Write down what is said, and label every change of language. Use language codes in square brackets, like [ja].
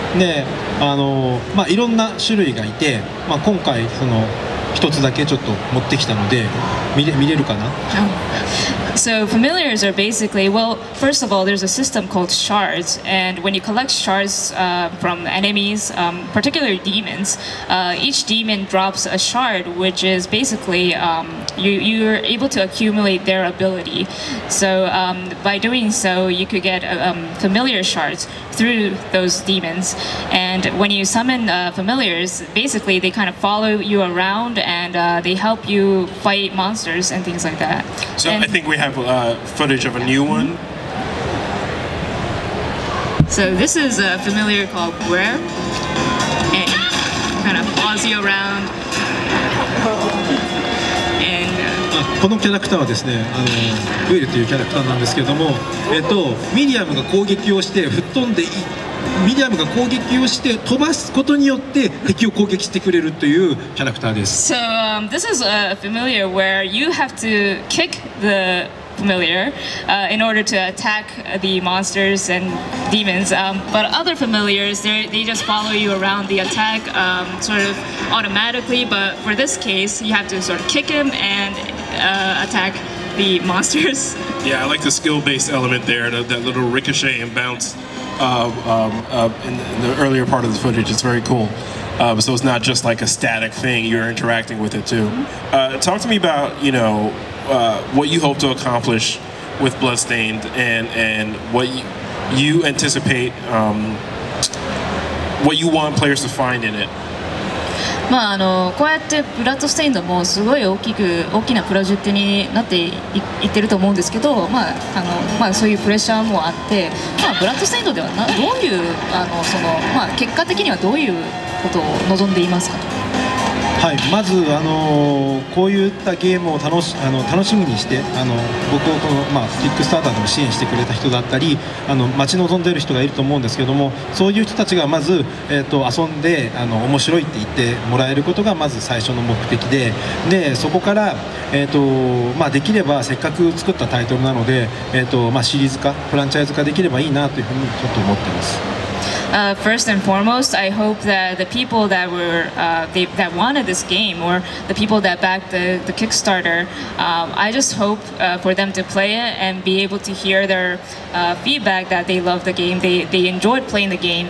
[ja] でいろんな種類がいて、今回その一つだけちょっと持ってきたので見れるかな？ [en] So familiars are basically, well, first of all, there's a system called shards, and when you collect shards from enemies, particularly demons, each demon drops a shard, which is basically you're able to accumulate their ability. So by doing so, you could get familiar shards through those demons, and when you summon familiars, basically they kind of follow you around and they help you fight monsters and things like that. So I think we have footage of a new one. So this is a familiar called Guer, and kind of follows you around. And [ja] このキャラクターはですね、グエルというキャラクターなんですけれども、ミリアムが攻撃をして吹っ飛んでミリアムが攻撃をして飛ばすことによって敵を攻撃してくれるというキャラクターです。 [en] So this is a familiar where you have to kick the familiar in order to attack the monsters and demons. But other familiars, they just follow you around the attack sort of automatically. But for this case, you have to sort of kick him and attack the monsters. Yeah, I like the skill-based element there, that little ricochet and bounce in the earlier part of the footage. It's very cool. So it's not just like a static thing, you're interacting with it too. Talk to me about, you know, what you hope to accomplish with Bloodstained and what you anticipate, what you want players to find in it. [ja] まあこうやってブラッドステインドもすごい大きなプロジェクトになっていってると思うんですけど、そういうプレッシャーもあって、ブラッドステインドではどういう結果的にはどういうことを望んでいますかと。はい、まずこういったゲームを楽しみにして僕をキックスターターでも支援してくれた人だったり待ち望んでいる人がいると思うんですけども、そういう人たちがまず、遊んで面白いって言ってもらえることがまず最初の目的で、そこから、できればせっかく作ったタイトルなので、シリーズ化フランチャイズ化できればいいなというふうにちょっと思ってます。 [en] First and foremost, I hope that the people that that wanted this game, or the people that backed the Kickstarter, I just hope for them to play it and be able to hear their feedback that they love the game, they enjoyed playing the game.